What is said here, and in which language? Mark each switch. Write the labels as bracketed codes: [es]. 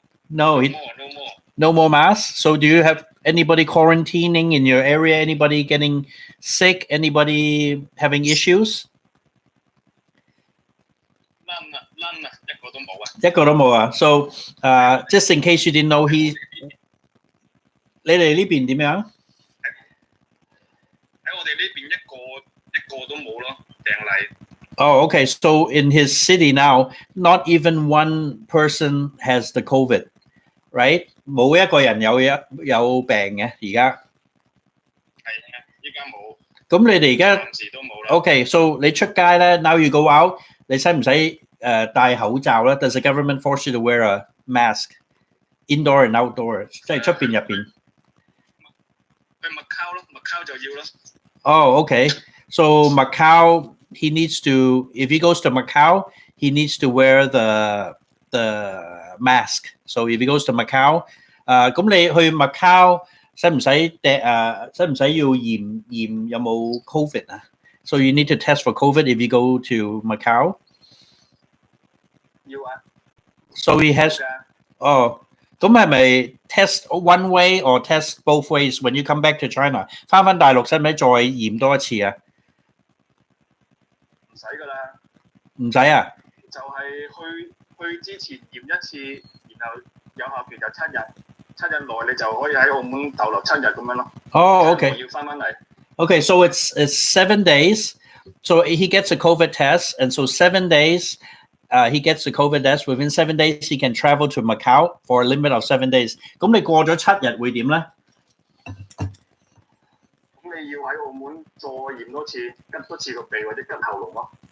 [en] No, no more masks. So do you have anybody quarantining in your area? Anybody getting sick? Anybody having issues? [yue] 一個都冇啊。 [en] So just in case you didn't know, [yue] 你哋呢邊點樣？喺我哋呢邊一個都冇咯，病例。 [en] Oh, okay. So in his city now, not even one person has the COVID, right? [yue] 冇一個人有病嘅而家。係啊，依家冇。咁你哋而家暫時都冇啦。 [en] Okay, so [yue] 你出街咧 [en] ，now you go out， [yue] 你使唔使戴口罩咧 [en] ？Does the government force you to wear a mask, indoor and outdoor？ [yue] 即係出邊入邊。去Macau咯，Macau就要咯。 [en] Oh, okay. So Macau, he needs to. If he goes to Macau, he needs to wear the mask. So if he goes to Macau, [yue] 咁你去 Macau 使唔使要驗有冇 COVID 啊？ [en] So you need to test for COVID if you go to Macau. [yue] 要啊。 [en] So he has. Oh, [yue] 咁係咪 [en] test one way or test both ways when you come back to China？ [yue] 翻大陸使唔使再驗多一次啊？唔使㗎啦。唔使啊？就係去之前驗一次，然後有效期就7日，7日內你就可以喺澳門逗留7日咁樣咯。 [en] Oh, okay. [yue] 要翻嚟。 [en] Okay, so it's 7 days. So he gets a COVID test, and so 7 days. He gets the COVID test. Within 7 days, he can travel to Macau for a limit of 7 days. [yue] 咁你過咗7日會點咧？咁你要喺澳門再驗多次，吉多次個鼻或者吉喉嚨咯。